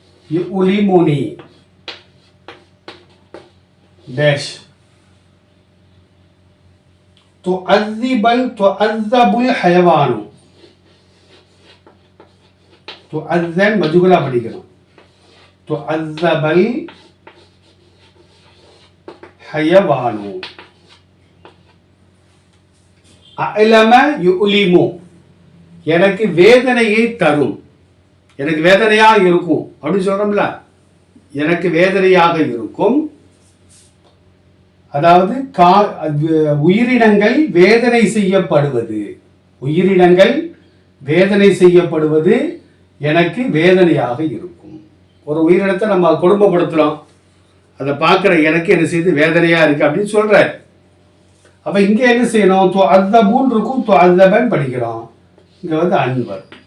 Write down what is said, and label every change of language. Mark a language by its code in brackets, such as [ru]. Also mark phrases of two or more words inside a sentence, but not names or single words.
[ar] يؤلمني dash تعذب الحيوان تعذب [ta] மஜ்ஹூலா படிக்கணும் [ar] تعذب الحيوان ألم يؤلم [ta] எனக்கு வேதனையை தரும் எனக்கு வேதனையாக இருக்கும் அப்படின்னு சொல்றோம்ல எனக்கு வேதனையாக இருக்கும் அதாவது உயிரினங்கள் வேதனை செய்யப்படுவது எனக்கு வேதனையாக இருக்கும் ஒரு உயிரினத்தை நம்ம கொடுமைப்படுத்துறோம் அதை பார்க்குற எனக்கு என்ன செய்து வேதனையா இருக்கு அப்படின்னு சொல்றாரு அப்ப இங்க என்ன செய்யணும் துஅzzபூன் இருக்கும் துஅzzபன் படிக்கிறோம் இங்க வந்து அன்வர்